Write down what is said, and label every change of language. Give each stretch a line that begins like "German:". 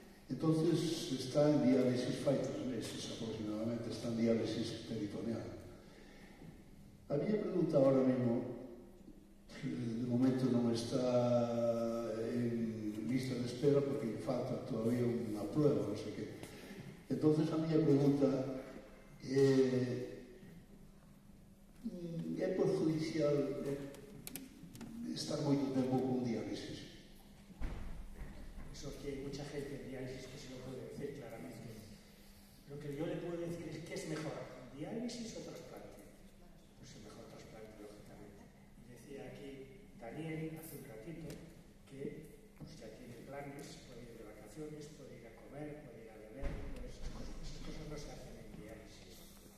Galician: Entonces está en diálisis fai 3 meses aproximadamente, está en diálisis peritoneal. A miña pregunta ahora mesmo, de momento non está en lista de espera porque falta todavía unha prueba, non sei que. Entonces a miña pregunta é perjudicial estar moito tempo con diálisis.
Spanish: Eso que hay mucha gente en diálisis que se lo puede decir claramente. Lo que yo le puedo decir es que es mejor, diálisis o trasplante. Pues el mejor trasplante, lógicamente. Y decía aquí Daniel hace un ratito que pues ya tiene planes, puede ir de vacaciones, puede ir a comer, puede ir a beber, pues esas cosas no se hacen en diálisis.